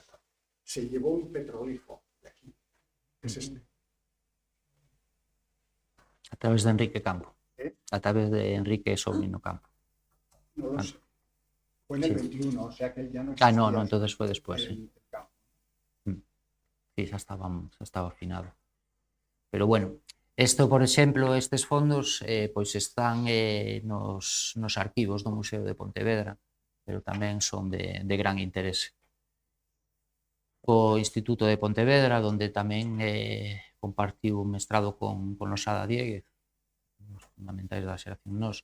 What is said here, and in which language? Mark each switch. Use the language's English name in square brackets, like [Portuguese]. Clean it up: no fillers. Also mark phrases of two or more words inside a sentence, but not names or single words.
[Spanish] Se llevó un petroglifo de aquí, que es este. A través de Enrique Campo. A través de Enrique Sobrino Campo. No lo sé. Fue en el 21, o sea que ya no existía. No, entonces fue después, sí. Sí, [Galician] xa estaba afinado. Pero bueno, isto, por exemplo, estes fondos pois están nos arquivos do Museo de Pontevedra, pero tamén son de gran interese. O Instituto de Pontevedra, onde tamén compartiu un mestrado con Losada Dieguez, os fundamentais da xeración Nos.